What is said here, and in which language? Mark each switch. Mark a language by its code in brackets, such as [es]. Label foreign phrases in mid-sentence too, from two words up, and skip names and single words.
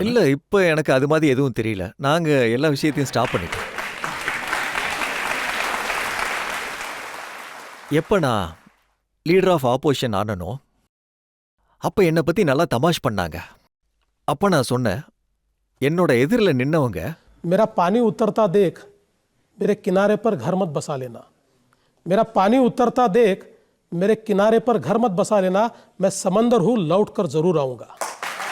[ta] இல்ல, இப்ப எனக்கு அது மாதிரி எதுவும் தெரியல. நாங்க எல்லா விஷயத்தையும் ஸ்டாப் பண்ணிட்டோம். எப்ப நான் [en] leader of opposition [ta] ஆனனோ அப்ப என்னை பத்தி நல்லா தமாஷ் பண்ணாங்க. அப்ப நான் சொன்னேன், என்னோட எதிரில நின்னவங்க, [hi] मेरा पानी उतरता देख मेरे किनारे पर घर मत बसा लेना, मेरा पानी उतरता देख मेरे किनारे पर घर मत बसा लेना, मैं समंदर हूं लौट कर जरूर आऊंगा.